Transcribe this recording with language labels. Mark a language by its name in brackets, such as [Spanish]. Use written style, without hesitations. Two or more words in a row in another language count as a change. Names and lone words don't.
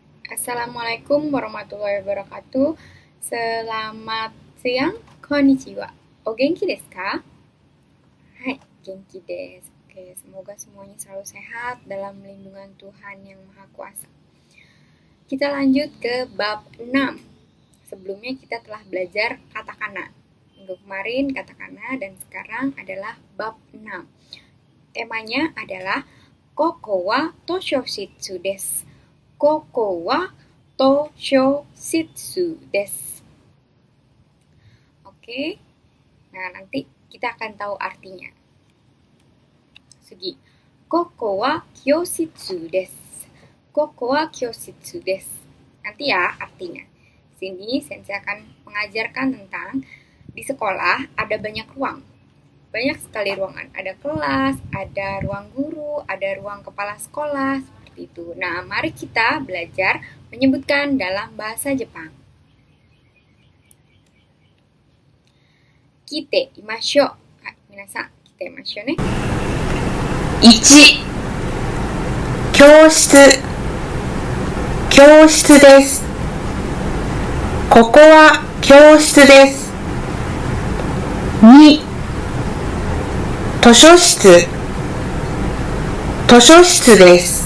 [Arabic] السلام عليكم ورحمة الله وبركاته. [Indonesian] Selamat siang, konnichiwa. [Japanese] お元気ですか？はい、元気です. [Indonesian] Oke, semoga semuanya selalu sehat dalam lindungan Tuhan yang Maha Kuasa. Kita lanjut ke bab 6. Sebelumnya kita telah belajar katakana. Minggu kemarin katakana dan sekarang adalah bab 6. Temanya adalah [Japanese] ここは図書室です. ここは図書室です. [Indonesian] Oke. Nah, nanti kita akan tahu artinya. [Japanese] 次。ここは教室です. ここは教室です. [Indonesian] Nanti ya artinya. Sini sensei akan mengajarkan tentang di sekolah ada banyak ruang. Banyak sekali ruangan. Ada kelas, ada ruang guru, ada ruang kepala sekolah, seperti itu. Nah, mari kita belajar menyebutkan dalam bahasa Jepang. [Japanese] きていましょう. はい、皆さん、きていましょうね. 1. 教室教室です。ここは教室です。2. 図書室図書室です。